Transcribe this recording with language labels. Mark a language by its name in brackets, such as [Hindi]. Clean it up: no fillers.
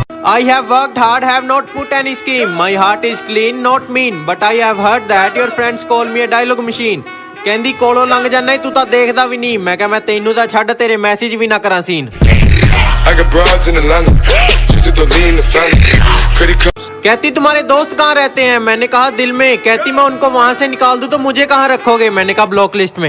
[English] I have worked hard, have not put any scheme. My heart is clean, not mean. But I have heard that your friends call me a dialogue machine. [Punjabi] ਕਹਿੰਦੀ ਕੋਲੋਂ ਲੰਘ ਜਾਂਦਾ ਤੂੰ ਤਾਂ ਦੇਖਦਾ ਵੀ ਨਹੀਂ ਮੈਂ ਕਿਹਾ ਮੈਂ ਤੈਨੂੰ ਤਾਂ ਛੱਡ ਤੇਰੇ ਮੈਸੇਜ ਵੀ ਨਾ ਕਰਾਂ scene [English] I got broads in Atlanta, just to lean the family. Credit card. [Hindi] कहती तुम्हारे दोस्त कहाँ रहते हैं मैंने कहा दिल में कहती मैं उनको वहां से निकाल दूं तो मुझे कहाँ रखोगे मैंने कहा ब्लॉक लिस्ट में